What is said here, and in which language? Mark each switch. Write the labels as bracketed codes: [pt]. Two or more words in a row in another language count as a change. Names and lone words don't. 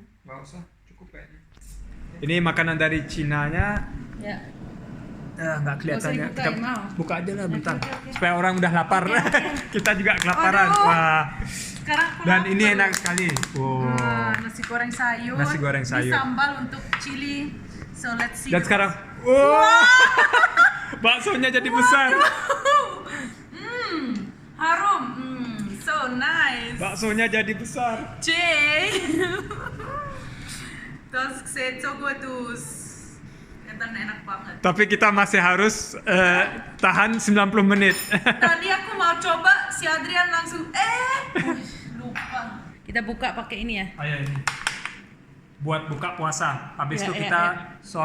[id] Nggak usah, cukup kayaknya. Ini makanan dari Cinanya. Ya. Nggak kelihatannya. Nggak usah dibukain, mau? Buka aja lah bentar. Oke. Supaya orang udah lapar. Kita juga kelaparan. Aduh. Wah. Sekarang aku Dan lapar. ini enak sekali. Wow. Nasi goreng sayur. Nasi goreng sayur. Ini sambal untuk chili. [en] So let's see. [id] Dan sekarang, wow. Baksonya jadi besar. Harum. [en] So nice. [id] Baksonya jadi besar. [de] Jay. Das sieht so gut aus. [id] Kelihatan enak banget. Tapi kita masih harus tahan 90 menit. Tadi aku mau coba, si Adrian langsung lupa. Kita buka pakai ini ya. Ayo ini. Buat buka puasa. Habis Ya, itu ya, kita ya.